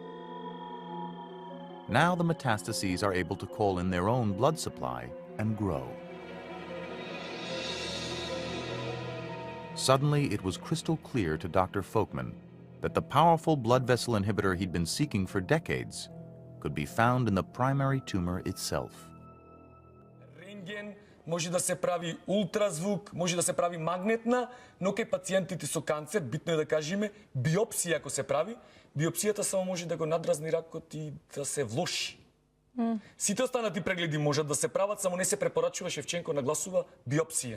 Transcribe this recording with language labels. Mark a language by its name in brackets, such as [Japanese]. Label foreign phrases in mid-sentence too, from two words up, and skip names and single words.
[English] Now the metastases are able to call in their own blood supply and grow. Suddenly, it was crystal clear to Dr. Folkman that the powerful blood vessel inhibitor he'd been seeking for decades could be found in the primary tumor itself. [Macedonian] Рентген, може да се прави ултразвук, може да се прави магнетна, но кај пациентите со канцер, битно е да кажеме, биопсија ако се прави, биопсијата само може да го надразни ракот и да се влоши. Сите останати прегледи можат да се прават, само не се препорачува, Шевченко нагласува биопсија.